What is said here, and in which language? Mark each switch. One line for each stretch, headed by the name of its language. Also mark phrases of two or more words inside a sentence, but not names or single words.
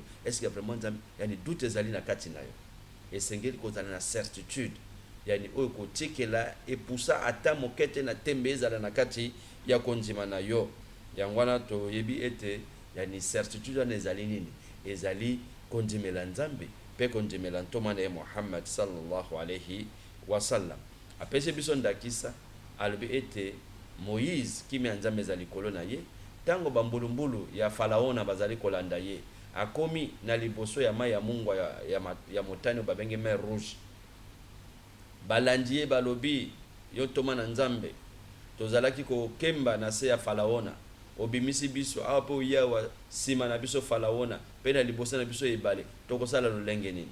French: Est-ce que vraiment
Lingala: yani doute ezali na kati na yo? Esengeli kozala na certitude. Yani oyo kotikela epusa ata mokete na tembe ezala na kati ya kondima na yo. Yango wana toyebi ete yani certitude wana ezali nini? Ezali kondimela nzambe pe kondimela ntoma na Muhammad
Arabic: صلى الله عليه وسلم.
Lingala: Apese biso ndakisa alobi ete Moïse kimi nzambe ezali kolona ye tango bambulumbulu ya faraona bazali kolanda ye akomi na liboso ya mai ya mungwa ya motane babenge
French: mer rouge.
Lingala: Balandi ye balobi yo toma na nzambe tozalaki kokemba na se ya faraona obimisi biso awa pe oyawa sima na biso faraona pe na liboso na biso ebale tokosala lolenge nini?